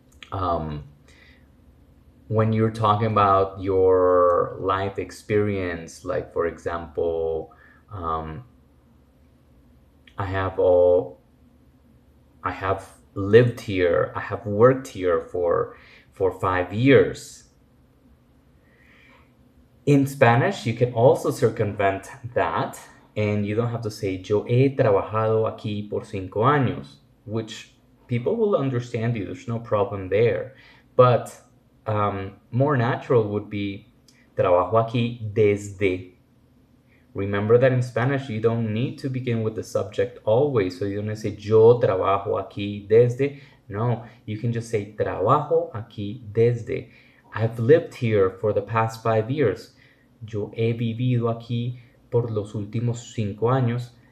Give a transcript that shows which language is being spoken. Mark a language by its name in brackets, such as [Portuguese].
[English] Um, when you're talking about your life experience, like for example, um, I have all I have lived here, I have worked here for 5 years. In Spanish, you can also circumvent that, and you don't have to say [Spanish] yo he trabajado aquí por 5 años, [English] which people will understand you. There's no problem there. But more natural would be [Spanish] trabajo aquí desde. [English] Remember that in Spanish, you don't need to begin with the subject always. So you don't say [Spanish] yo trabajo aquí desde. [English] No, you can just say [Spanish] trabajo aquí desde. [English] I've lived here for the past 5 years. [Spanish] Yo he vivido aquí por los últimos 5 años.